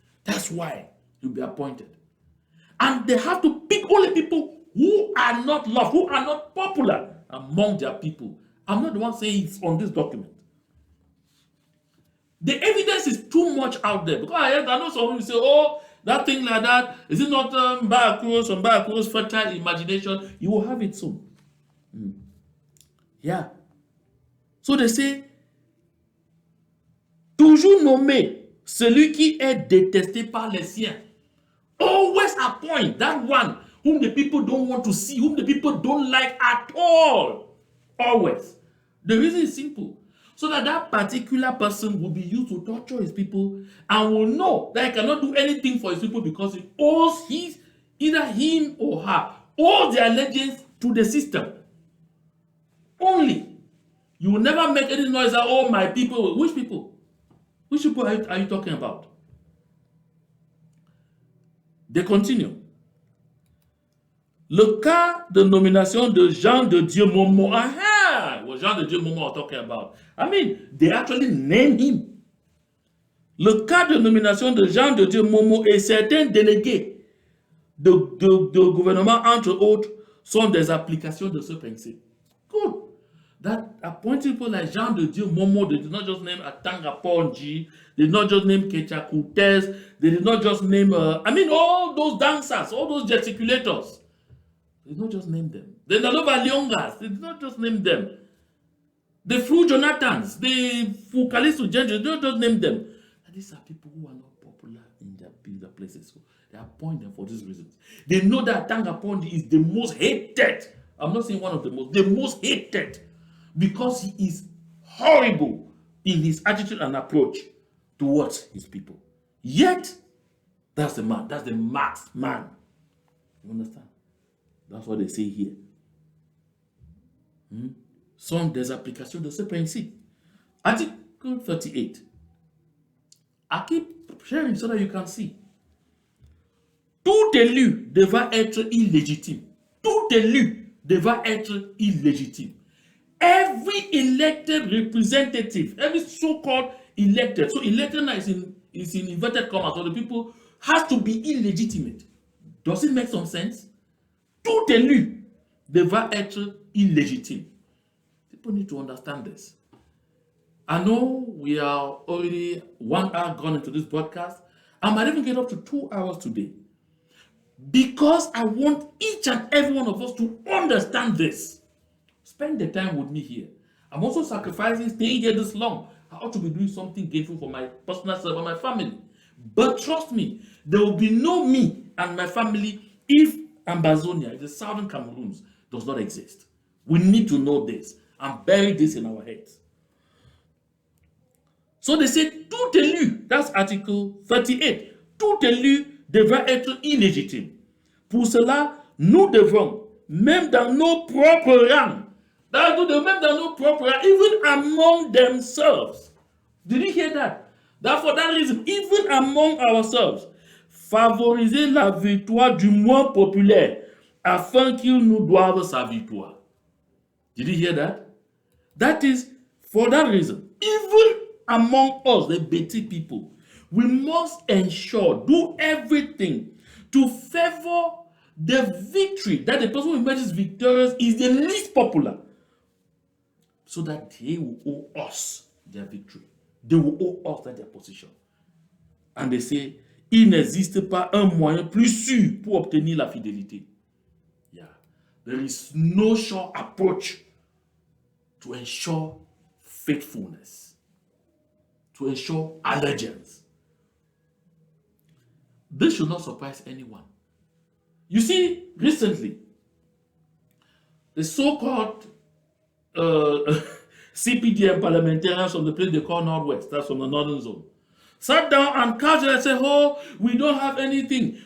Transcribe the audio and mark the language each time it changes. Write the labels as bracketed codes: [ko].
[en] That's why he'll be appointed. And they have to pick only people who are not loved, who are not popular among their people. I'm not the one saying it's on this document. The evidence is too much out there, because I know someone will say, oh, that thing like that, is it not Mbakuro's fertile imagination? You will have it soon. Yeah. So they say, [fr] toujours nommer celui qui est détesté par les siens. [en] Always appoint that one whom the people don't want to see, whom the people don't like at all. Always. The reason is simple. So that that particular person will be used to torture his people and will know that he cannot do anything for his people because he owes either him or her, all their allegiance to the system. Only. You will never make any noise that, oh, my people. Which people? Which people are you talking about? They continue. [fr] Le cas de nomination de Jean de Dieu Momo. Aha! [en] What Jean de Dieu Momo are talking about. They actually name him. [fr] Le cas de nomination de Jean de Dieu Momo et certains délégués de gouvernement, entre autres, sont des applications de ce principe. [en] Good. That appointing people like Jean de Dieu Momo, they did not just name Atanga Ponji, they did not just name Kecha Kutes, they did not just name, all those dancers, all those gesticulators. They did not just name them. The Nalova Lyongas, they did not just name them. The Fru Jonathans, the Fukalisu Gentry, they did not just name them. And these are people who are not popular in their places. So they appoint them for these reasons. They know that Atanga Ponji is the most hated. I'm not saying one of the most hated. Because he is horrible in his attitude and approach towards his people. Yet, that's the man. That's the marked man. You understand? That's what they say here. [fr] Sont des applications de ce principe. Article 38. [en] I keep sharing so that you can see. [fr] Tout élu devra être illégitime. Tout élu devra être illégitime. [en] Every elected representative, every so-called elected, so elected now is in inverted commas, so the people has to be illegitimate. Does it make some sense? [fr] Tout élu devra être illégitime. [en] People need to understand this. I know we are already 1 hour gone into this broadcast. I might even get up to 2 hours today. Because I want each and every one of us to understand this. Spend the time with me here. I'm also sacrificing staying here this long. I ought to be doing something gainful for my personal self and my family. But trust me, there will be no me and my family if Ambazonia, if the southern Cameroons, does not exist. We need to know this and bury this in our heads. So they say [fr] tout élu, [en] that's article 38, [fr] tout élu devra être illégitime. Pour cela, nous devons, même dans nos propres rangs, même dans nos propres rangs, [en] even among themselves. Did you hear that? That for that reason, even among ourselves, [fr] favoriser la victoire du moins populaire afin qu'ils nous doivent sa victoire. [en] Did you hear that? That is for that reason, even among us, the Betty people, we must ensure, do everything to favor the victory that the person who emerges victorious is the least popular, so that they will owe us their victory. They will owe us their position. And they say, [fr] il n'existe pas un moyen plus sûr pour obtenir la fidélité. [en] Yeah. There is no sure approach to ensure faithfulness, to ensure allegiance. This should not surprise anyone. You see, recently, the so-called CPDM parliamentarians from the place they call Northwest, that's from the Northern Zone, sat down and casually said, oh, we don't have anything.